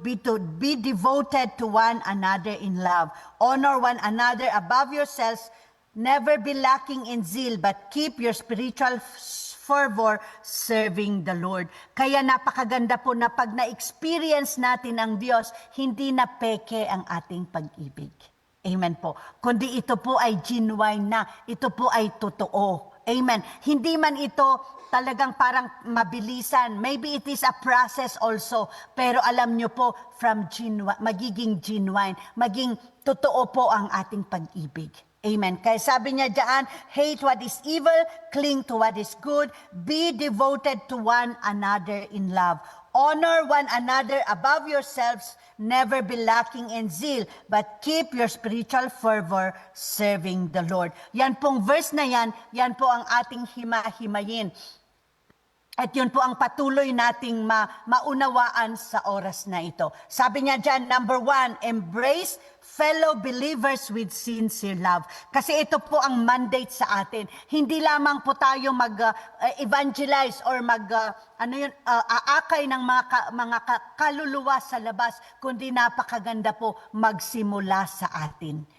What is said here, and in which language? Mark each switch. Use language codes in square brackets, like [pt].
[en] Be devoted to one another in love. Honor one another above yourselves. Never be lacking in zeal, but keep your spiritual fervor serving the Lord. [tl] Kaya napakaganda po na pag na-experience natin ang Diyos, hindi na peke ang ating pag-ibig. Amen po. Kundi ito po ay genuine na. Ito po ay totoo. Amen. Hindi man ito talagang parang mabilisan. [en] Maybe it is a process also. [tl] Pero alam nyo po, magiging genuine, maging totoo po ang ating pag-ibig. Amen. Kaya sabi niya diyan, [en] hate what is evil, cling to what is good, be devoted to one another in love. Honor one another above yourselves, never be lacking in zeal, but keep your spiritual fervor serving the Lord. [tl] Yan pong verse na yan po ang ating himahimayin. At yun po ang patuloy nating maunawaan sa oras na ito. Sabi niya dyan, [en] number 1, embrace fellow believers with sincere love. [tl] Kasi ito po ang mandate sa atin. Hindi lamang po tayo mag-evangelize or aakay ng mga kaluluwa sa labas, kundi napakaganda po magsimula sa atin.